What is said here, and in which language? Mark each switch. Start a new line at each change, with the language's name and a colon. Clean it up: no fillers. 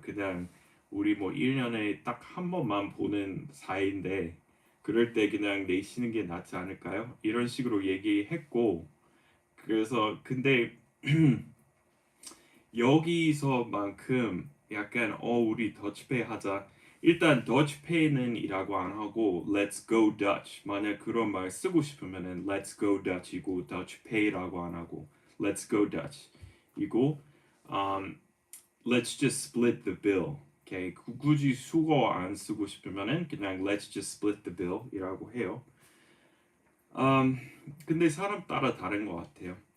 Korean: 그냥 우리 뭐 1년에 딱 한 번만 보는 사이인데 그럴 때 그냥 내시는 게 낫지 않을까요? 이런 식으로 얘기했고 그래서 근데 여기서만큼 약간 우리 더치페이 하자. 일단 더치페이는이라고 안 하고
English: Let's go Dutch.
Korean: 만약 그런 말 쓰고 싶으면은
English: Let's go Dutch
Korean: 이고 더치페이라고 안 하고 Let's go Dutch 이고
English: Let's just split the bill.
Korean: 오케이. 굳이 수거 안 쓰고 싶으면은 그냥
English: Let's just split the bill
Korean: 이라고 해요. 근데 사람 따라 다른 것 같아요.